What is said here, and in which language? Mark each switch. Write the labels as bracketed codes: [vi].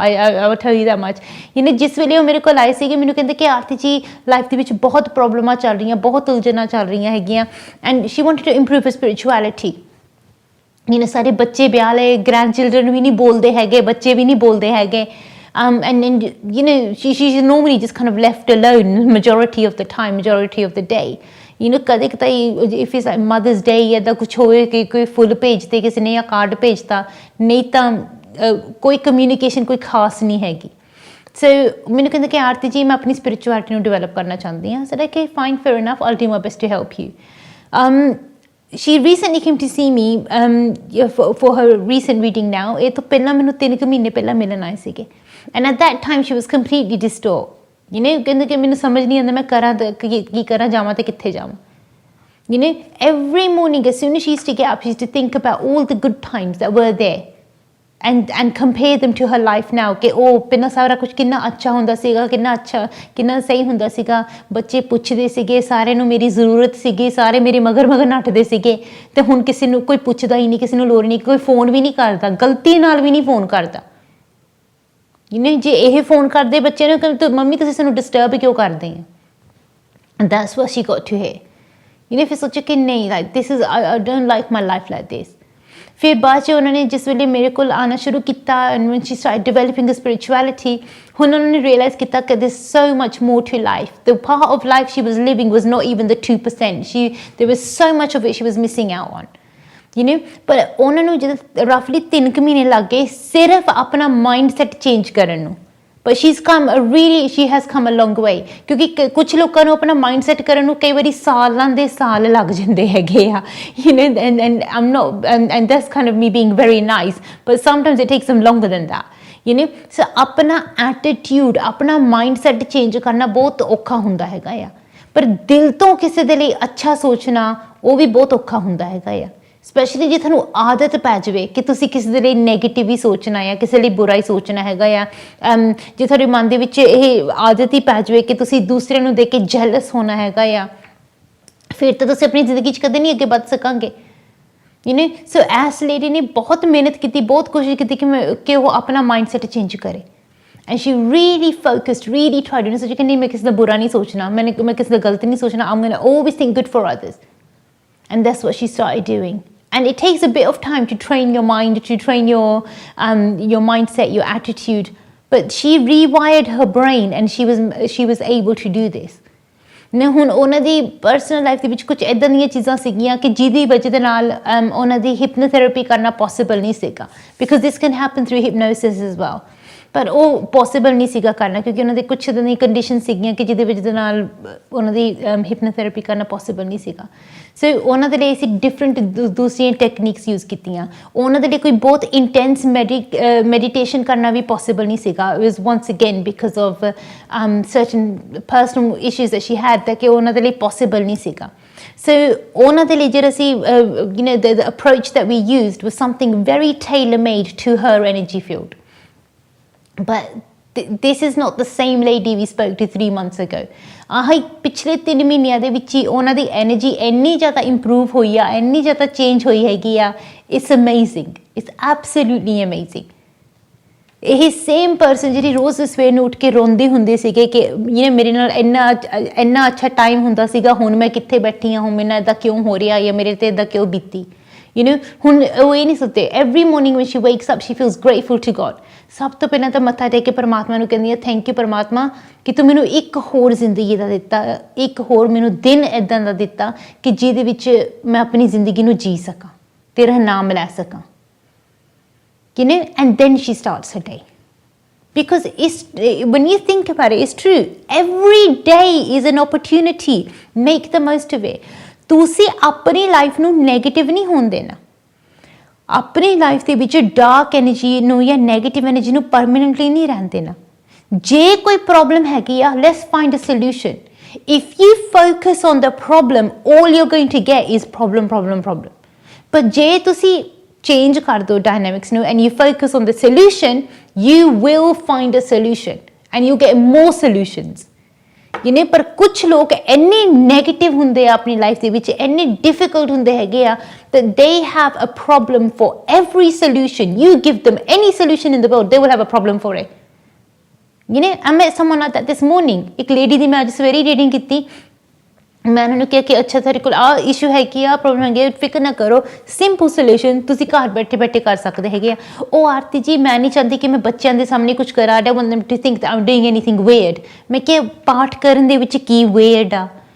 [en] I will tell you that much. [pa] ਜਿਸ ਵੇਲੇ ਉਹ ਮੇਰੇ ਕੋਲ ਆਏ ਸੀਗੇ, ਮੈਨੂੰ ਕਹਿੰਦੇ ਕਿ ਆਰਤੀ ਜੀ ਲਾਈਫ ਦੇ ਵਿੱਚ ਬਹੁਤ ਪ੍ਰੋਬਲਮਾਂ ਚੱਲ ਰਹੀਆਂ, ਬਹੁਤ ਉਲਝਣਾਂ ਚੱਲ ਰਹੀਆਂ ਹੈਗੀਆਂ, [en] And she wanted to improve her spirituality. [pa] ਸਾਰੇ ਬੱਚੇ ਵਿਆਹ ਲਏ, ਗ੍ਰੈਂਡ ਚਿਲਡਰਨ ਵੀ ਨਹੀਂ ਬੋਲਦੇ ਹੈਗੇ, ਬੱਚੇ ਵੀ ਨਹੀਂ ਬੋਲਦੇ ਹੈਗੇ. [en] And she's normally just kind of left alone majority of the time, majority of the day. [pa] ਕਦੇ ਕਦੇ [en] if is mother's day [pa] ਇੱਦਾਂ ਕੁਛ ਹੋਵੇ ਕਿ ਕੋਈ ਫੁੱਲ ਭੇਜਦੇ ਕਿਸੇ ਨੇ ਜਾਂ ਕਾਰਡ ਭੇਜਤਾ, ਨਹੀਂ ਤਾਂ ਕੋਈ ਕਮਿਊਨੀਕੇਸ਼ਨ ਕੋਈ ਖਾਸ ਨਹੀਂ ਹੈਗੀ। ਸੋ ਮੈਨੂੰ ਕਹਿੰਦੇ ਕਿ ਆਰਤੀ ਜੀ ਮੈਂ ਆਪਣੀ ਸਪਿਰਿਚੁਅਲਿਟੀ ਨੂੰ ਡਿਵੈਲਪ ਕਰਨਾ ਚਾਹੁੰਦੀ ਹਾਂ। [en] So ਕਿ fine fair enough, all do my best to help you. She recently came to see me for her recent reading now. [pa] ਇਹ ਤੋਂ ਪਹਿਲਾਂ ਮੈਨੂੰ 3 ਮਹੀਨੇ ਪਹਿਲਾਂ ਮਿਲਣ ਆਏ ਸੀਗੇ, [en] and at that time she was completely distraught. [pa] ਕਹਿੰਦੇ ਕਿ ਮੈਨੂੰ ਸਮਝ ਨਹੀਂ ਆਉਂਦਾ ਮੈਂ ਕਰਾਂ ਕੀ ਕਰਾਂ, ਜਾਵਾਂ ਤੇ ਕਿੱਥੇ ਜਾਵਾਂ। [en] Every morning as soon as she used to get up, she used to think about all the good times that were there and compare them to her life now [pa] ਕਿ ਉਹ ਪਹਿਲਾਂ ਸਾਰਾ ਕੁਝ ਕਿੰਨਾ ਅੱਛਾ ਹੁੰਦਾ ਸੀਗਾ, ਕਿੰਨਾ ਸਹੀ ਹੁੰਦਾ ਸੀਗਾ, ਬੱਚੇ ਪੁੱਛਦੇ ਸੀਗੇ, ਸਾਰਿਆਂ ਨੂੰ ਮੇਰੀ ਜ਼ਰੂਰਤ ਸੀਗੀ, ਸਾਰੇ ਮੇਰੇ ਮਗਰ ਨੱਠਦੇ ਸੀਗੇ, ਤੇ ਹੁਣ ਕਿਸੇ ਨੂੰ ਕੋਈ ਪੁੱਛਦਾ ਹੀ ਨਹੀਂ, ਕਿਸੇ ਨੂੰ ਲੋੜ ਨਹੀਂ, ਕੋਈ ਫੋਨ ਵੀ ਨਹੀਂ ਕਰਦਾ, ਗਲਤੀ ਨਾਲ ਵੀ ਨਹੀਂ ਫੋਨ ਕਰਦਾ। ਜੇ ਇਹ ਫੋਨ ਕਰਦੇ ਬੱਚੇ ਨੂੰ ਕਿ ਮੰਮੀ ਤੁਸੀਂ ਸਾਨੂੰ ਡਿਸਟਰਬ ਕਿਉਂ ਕਰਦੇ ਆ। [en] That's what she got to hear। [pa] ਫਿਰ ਸੋਚਿਆ ਕਿ ਨਹੀਂ, [en] like this is I don't like my life like this। [pa] ਫਿਰ ਬਾਅਦ 'ਚ ਉਹਨਾਂ ਨੇ ਜਿਸ ਵੇਲੇ ਮੇਰੇ ਕੋਲ ਆਉਣਾ ਸ਼ੁਰੂ ਕੀਤਾ, [en] and when she started developing the spirituality, [pa] ਹੁਣ ਉਹਨਾਂ ਨੇ realize ਕੀਤਾ ਕਿ [en] there's so much more to life. The part of life she was living was not even the 2%. There was so much of it she was missing out on। [pa] ਪਰ ਉਹਨਾਂ ਨੂੰ ਜਦੋਂ ਰਫਲੀ 3 ਮਹੀਨੇ ਲੱਗ ਗਏ ਸਿਰਫ ਆਪਣਾ ਮਾਈਂਡ ਸੈਟ ਚੇਂਜ ਕਰਨ ਨੂੰ। [en] but she has come a long way। [pa] ਕਿਉਂਕਿ ਕੁਛ ਲੋਕਾਂ ਨੂੰ ਆਪਣਾ ਮਾਈਂਡ ਸੈਟ ਕਰਨ ਨੂੰ ਕਈ ਵਾਰੀ ਸਾਲਾਂ ਦੇ ਸਾਲ ਲੱਗ ਜਾਂਦੇ ਹੈਗੇ ਆ, [en] and I'm not and that's kind of me being very nice, but sometimes it takes them longer than that। [pa] so ਆਪਣਾ ਐਟੀਟਿਊਡ, ਆਪਣਾ ਮਾਈਂਡ ਸੈਟ ਚੇਂਜ ਕਰਨਾ ਬਹੁਤ ਔਖਾ ਹੁੰਦਾ ਹੈਗਾ ਆ, ਪਰ ਦਿਲ ਤੋਂ ਕਿਸੇ ਦੇ ਲਈ ਅੱਛਾ ਸੋਚਣਾ ਉਹ ਵੀ ਬਹੁਤ ਔਖਾ ਹੁੰਦਾ ਹੈਗਾ ਆ। ਸਪੈਸ਼ਲੀ ਜੇ ਤੁਹਾਨੂੰ ਆਦਤ ਪੈ ਜਾਵੇ ਕਿ ਤੁਸੀਂ ਕਿਸੇ ਦੇ ਲਈ ਨੈਗੇਟਿਵ ਹੀ ਸੋਚਣਾ ਆ, ਕਿਸੇ ਲਈ ਬੁਰਾ ਹੀ ਸੋਚਣਾ ਹੈਗਾ ਆ, ਜੇ ਤੁਹਾਡੇ ਮਨ ਦੇ ਵਿੱਚ ਇਹ ਆਦਤ ਹੀ ਪੈ ਜਾਵੇ ਕਿ ਤੁਸੀਂ ਦੂਸਰੇ ਨੂੰ ਦੇਖ ਕੇ ਜੈਲਸ ਹੋਣਾ ਹੈਗਾ ਆ, ਫਿਰ ਤਾਂ ਤੁਸੀਂ ਆਪਣੀ ਜ਼ਿੰਦਗੀ 'ਚ ਕਦੇ ਨਹੀਂ ਅੱਗੇ ਵੱਧ ਸਕਾਂਗੇ। ਸੋ ਐਸ ਲੇਡੀ ਨੇ ਬਹੁਤ ਮਿਹਨਤ ਕੀਤੀ, ਬਹੁਤ ਕੋਸ਼ਿਸ਼ ਕੀਤੀ ਕਿ ਉਹ ਆਪਣਾ ਮਾਈਂਡ ਸੈਟ ਚੇਂਜ ਕਰੇ, [en] and she really focused, really tried। [pa] ਉਹਨੇ ਸੋਚਿਆ ਕਿ ਨਹੀਂ ਮੈਂ ਕਿਸੇ ਦਾ ਬੁਰਾ ਨਹੀਂ ਸੋਚਣਾ, ਮੈਂ ਕਿਸੇ ਦਾ ਗਲਤ ਨਹੀਂ ਸੋਚਣਾ, [en] I'm gonna always think good for others। And that's what she started doing। And it takes a bit of time to train your mind, to train your mindset, your attitude, but she rewired her brain and she was able to do this। [pa] ਹੁਣ ਉਹਨਾਂ ਦੀ personal life ਦੇ ਵਿੱਚ ਕੁਝ ਇੱਦਾਂ ਦੀਆਂ ਚੀਜ਼ਾਂ ਸੀਗੀਆਂ ਕਿ ਜਿਹਦੀ ਵਜ੍ਹਾ ਦੇ ਨਾਲ ਉਹਨਾਂ ਦੀ ਹਿਪਨੋਥੈਰੇਪੀ ਕਰਨਾ ਪੋਸੀਬਲ ਨਹੀਂ ਸੀਗਾ, [en] Because this can happen through hypnosis as well. [pa] ਪਰ ਉਹ ਪੋਸੀਬਲ ਨਹੀਂ ਸੀਗਾ ਕਰਨਾ ਕਿਉਂਕਿ ਉਹਨਾਂ ਦੇ ਕੁਛ ਇੱਦਾਂ ਦੀਆਂ ਕੰਡੀਸ਼ਨ ਸੀਗੀਆਂ ਕਿ ਜਿਹਦੇ ਵਜ੍ਹਾ ਦੇ ਨਾਲ ਉਹਨਾਂ ਦੀ ਹਿਪਨੋਥੈਰੇਪੀ ਕਰਨਾ ਪੋਸੀਬਲ ਨਹੀਂ ਸੀਗਾ। ਸੋ ਉਹਨਾਂ ਦੇ ਲਈ ਅਸੀਂ ਡਿਫਰੈਂਟ ਦੂਸਰੀਆਂ ਟੈਕਨੀਕਸ ਯੂਜ਼ ਕੀਤੀਆਂ। ਉਹਨਾਂ ਦੇ ਲਈ ਕੋਈ ਬਹੁਤ ਇੰਟੈਂਸ ਮੈਡੀਟੇਸ਼ਨ ਕਰਨਾ ਵੀ ਪੋਸੀਬਲ ਨਹੀਂ ਸੀਗਾ। [en] it was once again because of certain personal issues that she had, that [pa] ਕਿ ਉਹਨਾਂ ਦੇ ਲਈ ਪੋਸੀਬਲ ਨਹੀਂ ਸੀਗਾ। [en] So [pa] ਉਹਨਾਂ ਦੇ ਲਈ ਜਿਹੜਾ ਅਸੀਂ [en] the approach that we used was something very tailor-made to her energy field। But this is not the same lady we spoke to 3 months ago। [pa] ਆਹੀ ਪਿਛਲੇ 3 ਮਹੀਨਿਆਂ ਦੇ ਵਿੱਚ ਹੀ ਉਹਨਾਂ ਦੀ ਐਨਰਜੀ ਇੰਨੀ ਜ਼ਿਆਦਾ ਇੰਪਰੂਵ ਹੋਈ ਆ, ਇੰਨੀ ਜ਼ਿਆਦਾ ਚੇਂਜ ਹੋਈ ਹੈਗੀ ਆ। [en] It's amazing, it's absolutely amazing. [pa] ਇਹ ਸੇਮ ਪਰਸਨ ਜਿਹੜੀ ਰੋਜ਼ ਸਵੇਰ ਨੂੰ ਉੱਠ ਕੇ ਰੋਂਦੇ ਹੁੰਦੇ ਸੀਗੇ ਕਿ ਮੇਰੇ ਨਾਲ ਇੰਨਾ ਅੱਛਾ ਟਾਈਮ ਹੁੰਦਾ ਸੀਗਾ, ਹੁਣ ਮੈਂ ਕਿੱਥੇ ਬੈਠੀ ਹਾਂ, ਹੁਣ ਮੇਰੇ ਨਾਲ ਇੱਦਾਂ ਕਿਉਂ ਹੋ ਰਿਹਾ ਜਾਂ ਮੇਰੇ 'ਤੇ ਇੱਦਾਂ ਕਿਉਂ ਬੀਤੀ। ਹੁਣ ਉਹ ਇਹ ਨਹੀਂ ਸੋਚਦੇ। [en] Every morning when she wakes up she feels grateful to God. [pa] ਸਭ ਤੋਂ ਪਹਿਲਾਂ ਤਾਂ ਮੱਥਾ ਟੇਕ ਕੇ ਪਰਮਾਤਮਾ ਨੂੰ ਕਹਿੰਦੀ ਹੈ, ਥੈਂਕ ਯੂ ਪਰਮਾਤਮਾ ਕਿ ਤੂੰ ਮੈਨੂੰ ਇੱਕ ਹੋਰ ਜ਼ਿੰਦਗੀ ਦਾ ਦਿੱਤਾ, ਇੱਕ ਹੋਰ ਮੈਨੂੰ ਦਿਨ ਇੱਦਾਂ ਦਾ ਦਿੱਤਾ ਕਿ ਜਿਹਦੇ ਵਿੱਚ ਮੈਂ ਆਪਣੀ ਜ਼ਿੰਦਗੀ ਨੂੰ ਜੀ ਸਕਾਂ, ਤੇਰਾ ਨਾਮ ਲੈ ਸਕਾਂ। [en] And then she starts her day. Because when you think about it, it's true. Every day is an opportunity. Make the most of it. [pa] ਤੁਸੀਂ ਆਪਣੀ ਲਾਈਫ ਨੂੰ ਨੈਗੇਟਿਵ ਨਹੀਂ ਹੋਣ ਦੇਣਾ। ਆਪਣੀ ਲਾਈਫ ਦੇ ਵਿੱਚ ਡਾਰਕ ਐਨਰਜੀ ਨੂੰ ਜਾਂ ਨੈਗੇਟਿਵ ਐਨਰਜੀ ਨੂੰ ਪਰਮਾਨੈਂਟਲੀ ਨਹੀਂ ਰਹਿਣ ਦੇਣਾ। ਜੇ ਕੋਈ ਪ੍ਰੋਬਲਮ ਹੈਗੀ ਆ, [en] Let's find a solution. If you focus on the problem, all you're going to get is problem। [pa] ਪਰ ਜੇ ਤੁਸੀਂ [en] change ਕਰ ਦਿਓ dynamics ਨੂੰ and you focus on the solution, you will find a solution and you get more solutions। [pa] ਪਰ ਕੁਛ ਲੋਕ ਇੰਨੇ ਨੈਗੇਟਿਵ ਹੁੰਦੇ ਆ ਆਪਣੀ ਲਾਈਫ ਦੇ ਵਿੱਚ, ਇੰਨੇ ਡਿਫਿਕਲਟ ਹੁੰਦੇ ਹੈਗੇ ਆ [en] that they have a problem for every solution। You give them any solution in the world, they will have a problem for it। I met someone like that this morning। [pa] ਇੱਕ lady ਦੀ ਮੈਂ ਅੱਜ ਸਵੇਰੇ reading ਕੀਤੀ। ਮੈਂ ਉਹਨਾਂ ਨੂੰ ਕਿਹਾ ਕਿ ਅੱਛਾ ਤੁਹਾਡੇ ਕੋਲ ਆਹ ਇਸ਼ੂ ਹੈ ਕਿ ਆਹ ਪ੍ਰੋਬਲਮ ਹੈਗੀ ਆ, ਫਿਕਰ ਨਾ ਕਰੋ, ਸਿੰਪਲ ਸੋਲਿਊਸ਼ਨ ਤੁਸੀਂ ਘਰ ਬੈਠੇ ਬੈਠੇ ਕਰ ਸਕਦੇ ਹੈਗੇ ਆ। ਉਹ ਆਰਤੀ ਜੀ ਮੈਂ ਨਹੀਂ ਚਾਹੁੰਦੀ ਕਿ ਮੈਂ ਬੱਚਿਆਂ ਦੇ ਸਾਹਮਣੇ ਕੁਝ ਕਰਾਂ, [en] I don't want them to think that I'm doing anything weird। [pa] ਮੈਂ ਕਿਹਾ ਪਾਠ ਕਰਨ ਦੇ ਵਿੱਚ ਕੀ weird ਆ?